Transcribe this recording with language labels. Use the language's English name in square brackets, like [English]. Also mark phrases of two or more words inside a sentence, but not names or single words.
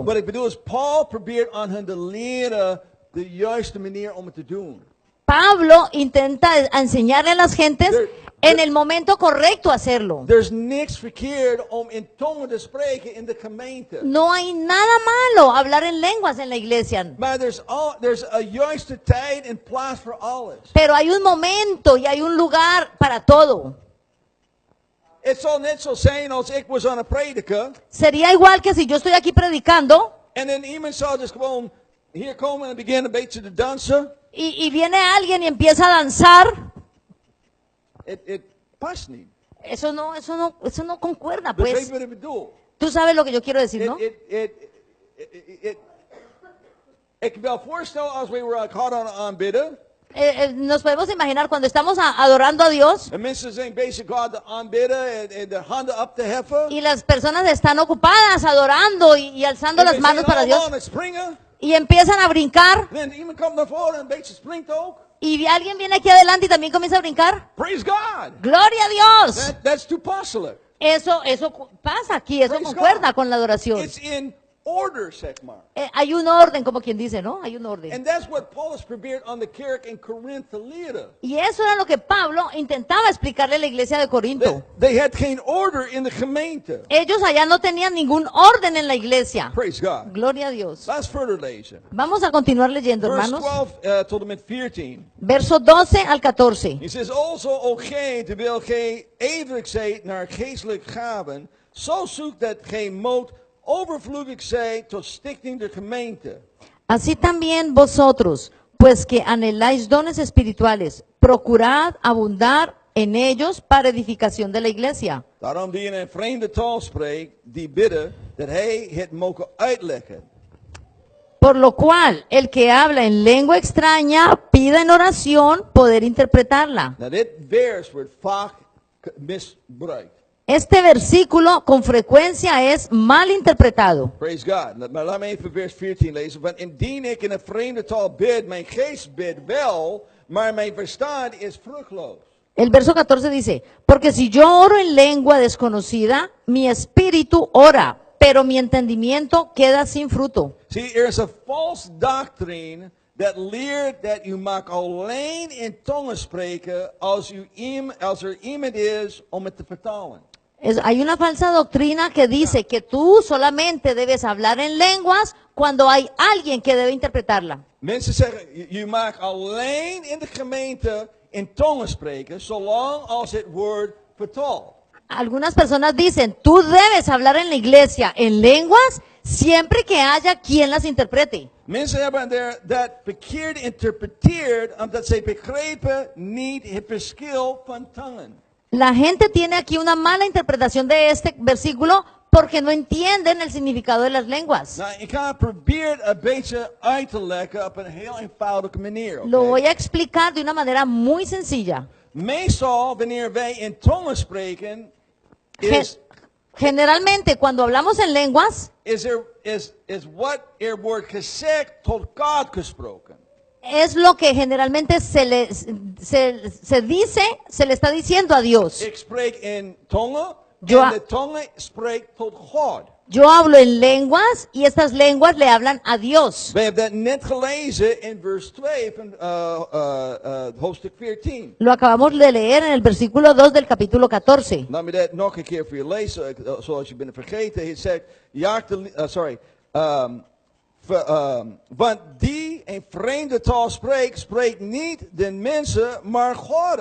[Dutch] Wat ik bedoel is, Paul probeert aan hen te leren de juiste manier om het te doen. [Spanish] Pablo intenta enseñarle a las gentes en el momento correcto hacerlo. [Dutch] Er is niks verkeerd om in tongen te spreken in de gemeente. [Spanish] No hay nada malo hablar en lenguas en la iglesia. [Dutch] Maar er is een juiste tijd en plaats voor alles. [Spanish] Pero hay un momento y hay un lugar para todo. [Dutch] Het zal net zo zijn als ik was aan het prediken. [Spanish] Sería igual que si yo estoy aquí predicando [Dutch] En dan iemand zou dus gewoon hier komen en beginnen een beetje te dansen. [Spanish] y viene alguien y empieza a danzar. [Dutch] Het past niet. [Spanish] Eso no concuerda, [Dutch] Begrijp [Spanish] pues. [Dutch] wat ik bedoel? [Spanish] Tú sabes lo que yo quiero decir, ¿no? [Dutch] Ik kan me voorstellen als we God aanbidden. [Spanish] Nos podemos imaginar cuando estamos adorando a Dios [Dutch] En mensen zijn bezig God te aanbidden en de handen op te heffen. [Spanish] y las personas están ocupadas adorando y alzando [Dutch] En [Spanish] las [Dutch] we [Spanish] manos [Dutch] zijn [Spanish] para [Dutch] allemaal [Spanish] Dios [Dutch] aan het springen. [Spanish] y empiezan a brincar [Dutch] En iemand komt naar voren en een beetje springt ook. [Spanish] y alguien viene aquí adelante y también comienza a brincar. [English] Praise God. [Spanish] ¡Gloria a Dios! [English] That's toepasselijk. [Spanish] Eso pasa aquí, eso [English] Praise [Spanish] concuerda [English] God. [Spanish] con la adoración. [English] It's in order, [Dutch] zeg maar. [Spanish] Hay un orden, como quien dice, ¿no? Hay un orden. [English] And that's what [Dutch] Paulus probeert aan de kerk in Corinth te leren. [Spanish] Y eso era lo que Pablo intentaba explicarle a la iglesia de Corinto. [English] They had [Dutch] geen order in de gemeente. [Spanish] Ellos allá no tenían ningún orden en la iglesia. [English] Praise God. [Spanish] Gloria a Dios. [Dutch] Laten we verder lezen. [Spanish] Vamos a continuar leyendo, [Dutch] Vers [Spanish] hermanos. [Dutch] 12 tot en met 14. [Spanish] Verso 12 al 14. [English] He says, also, [Dutch] o gij, terwijl gij ijverig zijt naar geestelijke gaven, zo zoekt dat gij moogt overvloedig zijt tot stichting der gemeente. [Spanish] Así también vosotros, pues que anheláis dones espirituales, procurad abundar en ellos para edificación de la iglesia. [Dutch] Daarom die in een vreemde taal spreekt, die bidden dat hij het mogen uitleggen. [Spanish] Por lo cual, el que habla en lengua extraña, pida en oración poder interpretarla. [Dutch] Nou, dit vers wordt vaak misbruikt. [Spanish] Este versículo con frecuencia es mal interpretado. [English] Praise God. [Dutch] Maar laat me even vers 14 lezen. Want indien ik in een vreemde taal bid, mijn geest bidt wel, maar mijn verstand is vruchtloos. [Spanish] El verso 14 dice, porque si yo oro en lengua desconocida, mi espíritu ora, pero mi entendimiento queda sin fruto. [Dutch] See, er is [English] a false doctrine that [Dutch] leert dat u mag alleen in tongen spreken als er iemand is om het te vertalen. [Spanish] Hay una falsa doctrina que dice que tú solamente debes hablar en lenguas cuando hay alguien que debe interpretarla. [Dutch] Mensen zeggen, je mag alleen in de gemeente in tongen spreken, zolang als het woord vertaalt. [Spanish] Algunas personas dicen, tú debes hablar en la iglesia en lenguas siempre que haya quien las interprete. [Dutch] Mensen hebben dat verkeerd interpreteerd, omdat zij begrepen niet het verschil van tongen. [Spanish] La gente tiene aquí una mala interpretación de este versículo porque no entienden el significado de las lenguas. [Dutch] Nou, ik ga het proberen een beetje uit te leggen op een heel eenvoudige manier. [Spanish] Lo [Dutch] oké? [Spanish] voy a explicar de una manera muy sencilla. [Dutch] Meestal, wanneer wij in tongen spreken, [Spanish] Generalmente, cuando hablamos en lenguas, [Dutch] is wat er wordt gezegd tot God gesproken. [Spanish] es lo que generalmente se le está diciendo a Dios. [Dutch] Ik spreek in tongen [Spanish] Yo, [Dutch] En de tongen spreekt tot God. [Spanish] yo hablo en lenguas y estas lenguas le hablan a Dios. [Dutch] We hebben dat net gelezen in vers 2 van hoofdstuk 14. [Spanish] Lo acabamos de leer en el versículo 2 del capítulo 14. [Dutch] Laat me dat nog een keer voor je lezen, zoals je bent vergeten. Hij zegt, want die een vreemde taal spreekt, spreekt niet de mensen, maar God.